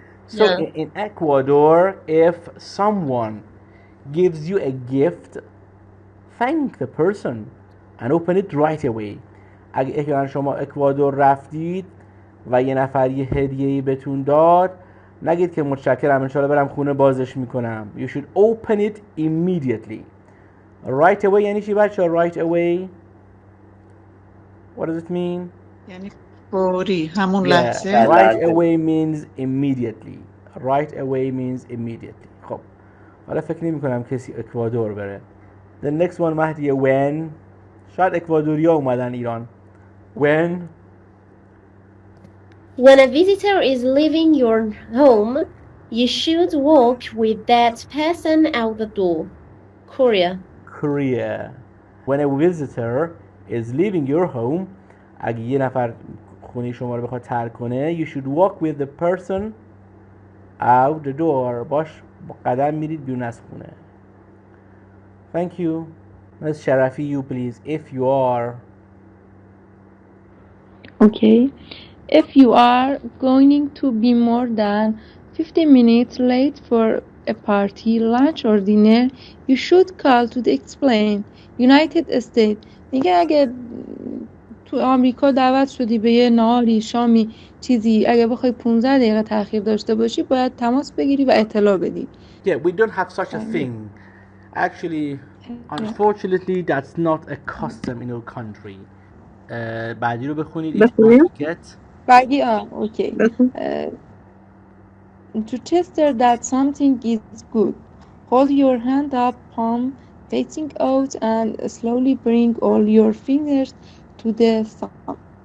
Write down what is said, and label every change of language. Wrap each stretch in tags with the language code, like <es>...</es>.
<en>So in Ecuador, if someone gives you a gift, thank the person and open it right away.</en> <fa>اگر شما اکوادور رفتید و یه نفر یه هدیه‌ای بهتون داد نگید که متشکرم انشالله برم خونه بازش میکنم.</fa> <en>You should open it immediately. Right away</en> <fa>یعنی چی بچه؟</fa> <en>Right away. What does it mean?</en> <fa>یعنی فوری همون لحظه.</fa> <en>Right away means immediately. Right away means immediately.</en> <fa>خب حالا فکر نمی کنم کسی اکوادور بره.</fa> <en>The next one مهدیه when.</en> <fa>شاید اکوادوریا اومدن ایران. When</fa> <en>When a visitor is leaving your home, you should walk with that person out the door. Korea. Korea. When a visitor is leaving your home,</en> <fa>اگه یه نفر خونه شما رو بخواد ترک کنه,</fa> <en>you should walk with the person out the door.</en> <fa>باش با قدم میرید بیرون از خونه.</fa> <en>Thank you. Ms. Sharafi, you please, if you are. Okay. If you are going to be more than 50 minutes late for a party, lunch or dinner, you should call to explain. United States.</en> <fa>میگه اگه تو آمریکا دعوت شدی به یه نهاری، شامی، چیزی، اگه بخوای 15 دقیقه تأخیر داشته باشی، باید تماس بگیری و اطلاع بدی.</fa> <en>Yeah, we don't have such a thing. Actually, unfortunately, that's not a custom in our country.</en> <fa>بعدی رو بخونید.</fa> <en>Each one get.</en> <fa>بعدی okay.</fa> <en>To tester that something is good, hold your hand up, palm facing out, and slowly bring all your fingers to the thumb.</en>